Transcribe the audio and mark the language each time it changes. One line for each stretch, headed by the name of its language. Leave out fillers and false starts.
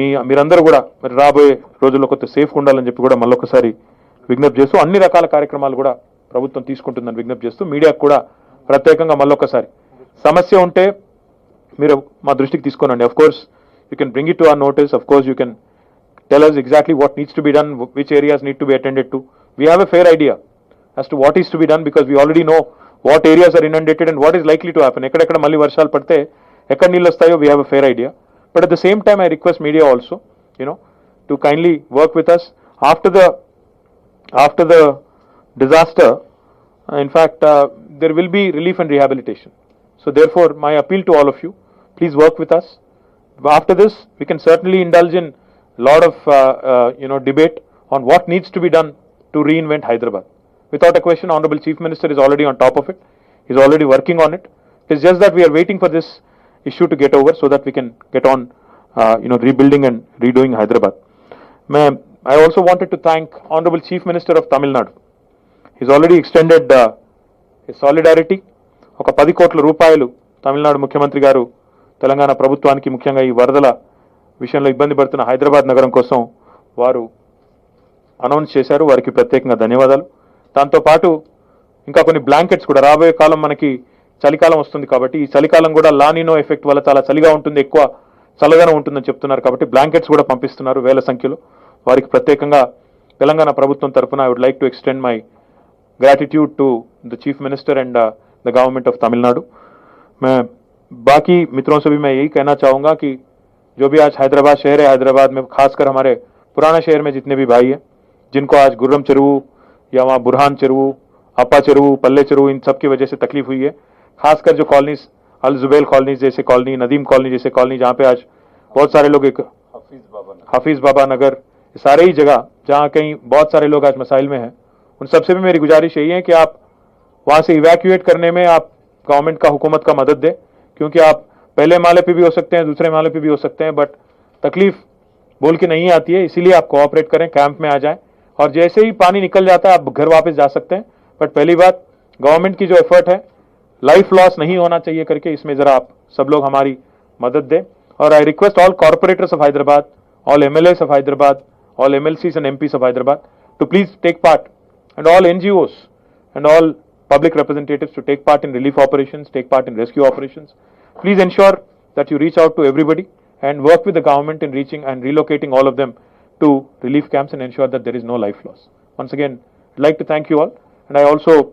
Telugu: మీరందరూ కూడా మరి రాబోయే రోజుల్లో కొత్త సేఫ్గా ఉండాలని చెప్పి కూడా మళ్ళొకసారి విజ్ఞప్తి చేస్తూ, అన్ని రకాల కార్యక్రమాలు కూడా ప్రభుత్వం తీసుకుంటుందని విజ్ఞప్తి చేస్తూ, మీడియాకు కూడా ప్రత్యేకంగా మళ్ళొకసారి సమస్య ఉంటే మీరు మా దృష్టికి తీసుకోనండి.
English: Of course you can bring it to our notice, of course you can tell us exactly what needs to be done, which areas need to be attended to. We have a fair idea as to what is to be done because we already know what areas are inundated and what is likely to happen.
Telugu: ఎక్కడెక్కడ మళ్ళీ వర్షాలు పడితే ఎక్కడ నీళ్ళు వస్తాయో
English: we have a fair idea. But at the same time I request media also, to kindly work with us after the disaster. In fact, there will be relief and rehabilitation. So therefore my appeal to all of you, please work with us. After this we can certainly indulge in lot of debate on what needs to be done to reinvent Hyderabad. Without a question, Honorable Chief Minister is already on top of it. He is already working on it. It is just that we are waiting for this issue to get over so that we can get on rebuilding and redoing Hyderabad. I also wanted to thank Honorable Chief Minister of Tamil Nadu. He has already extended his solidarity.
Telugu: ఒక 10 కోట్ల రూపాయలు తమిళనాడు ముఖ్యమంత్రి గారు తెలంగాణ ప్రభుత్వానికి, ముఖ్యంగా ఈ వరదల విషయంలో ఇబ్బంది పడుతున్న హైదరాబాద్ నగరం కోసం వారు అనౌన్స్ చేశారు. వారికి ప్రత్యేకంగా ధన్యవాదాలు. దాంతోపాటు ఇంకా కొన్ని బ్లాంకెట్స్ కూడా, రాబోయే కాలం మనకి చలికాలం వస్తుంది కాబట్టి ఈ చలికాలం కూడా లానినో ఎఫెక్ట్ వల్ల చాలా చలిగా ఉంటుంది, ఎక్కువ చల్లదనం ఉంటుందని చెప్తున్నారు. కాబట్టి బ్లాంకెట్స్ కూడా పంపిస్తున్నారు 1000 సంఖ్యలో. వారికి ప్రత్యేకంగా తెలంగాణ ప్రభుత్వం తరఫున
English: I would like to extend my gratitude to the chief minister and the government of Tamil Nadu.
Hindi: मैं बाकी मित्रों से भी मैं यही कहना चाहूँगा कि जो भी आज हैदराबाद शहर है, हैदराबाद में खासकर हमारे पुराना शहर में जितने भी भाई हैं जिनको आज गुर्रम चेरुवु या वहाँ बुरहान चेरुवु, अपा चेरुवु, पल्ले चेरुवु, इन सब की वजह से तकलीफ हुई है. खासकर जो कॉलोनीज, अल जुबैल कॉलोनीज जैसे कॉलोनी, नदीम कॉलोनी जैसे कॉलोनी, जहाँ पे आज बहुत सारे लोग, एक हाफिज बाबा नगर, सारे ही जगह जहाँ कहीं बहुत सारे लोग आज मसाइल में हैं, उन सबसे भी मेरी गुजारिश यही है कि आप वहाँ से इवैक्यूएट करने में आप गवर्नमेंट का, हुकूमत का मदद दें. क्योंकि आप पहले माले पे भी हो सकते हैं, दूसरे माले पे भी हो सकते हैं, बट तकलीफ बोल के नहीं आती है. इसीलिए आप कोऑपरेट करें, कैंप में आ जाएं और जैसे ही पानी निकल जाता है आप घर वापस जा सकते हैं. बट पहली बात, गवर्नमेंट की जो एफर्ट है लाइफ लॉस नहीं होना चाहिए करके इसमें जरा आप सब लोग हमारी मदद दें.
English: और I request all corporators of Hyderabad, all MLAs of Hyderabad, all MLCs and MPs of Hyderabad to please take part, and all NGOs and all public representatives to take part in relief operations, take part in rescue operations. Please ensure that you reach out to everybody and work with the government in reaching and relocating all of them to relief camps and ensure that there is no life loss. Once again, I'd like to thank you all, and I also